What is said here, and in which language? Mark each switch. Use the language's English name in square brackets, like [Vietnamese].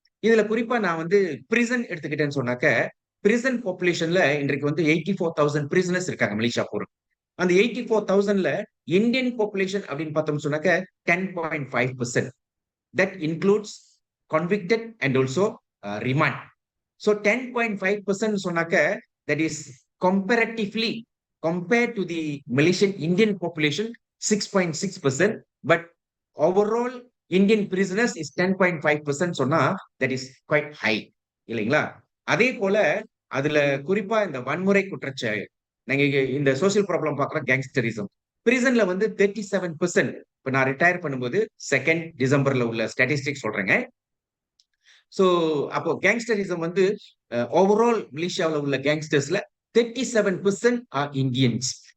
[Tamil] இதுல குறிப்பா நான் வந்து பிரிசன் எடுத்துக்கிட்டேன்னு சொன்னாக்க, பிரிசன் பாப்புலேஷன்ல இன்றைக்கு வந்து 84,000 பிரிசனர்ஸ் இருக்காங்க மலேசியா பூரா. அந்த 84,000ல இந்தியன் பாப்புலேஷன் அப்படின்னு பார்த்தோம்னு சொன்னாக்க 10.5%. [English] That includes convicted and also remand. So 10.5% சொன்னாக்க that is comparatively compared to the Malaysian Indian population 6.6%, but overall Indian prisoners is 10.5% சொன்னா that is quite high இல்லைங்களா? [Tamil] அதே போல அதுல குறிப்பா இந்த வன்முறை குற்றச்செயல் நீங்க இந்த சோசியல் ப்ராப்ளம் பார்க்குற கேங்ஸ்டரிசம் பிரிசன்ல வந்து 37%. இப்ப நான் ரிட்டையர் பண்ணும்போது 2nd டிசம்பர்ல உள்ள ஸ்டாட்டிஸ்டிக்ஸ் சொல்றேங்க. சோ அப்போ கேங்ஸ்டரிசம் வந்து ஓவரால் மலேசியாவில் உள்ள கேங்ஸ்டர்ஸ்ல 37% [English] Are Indians.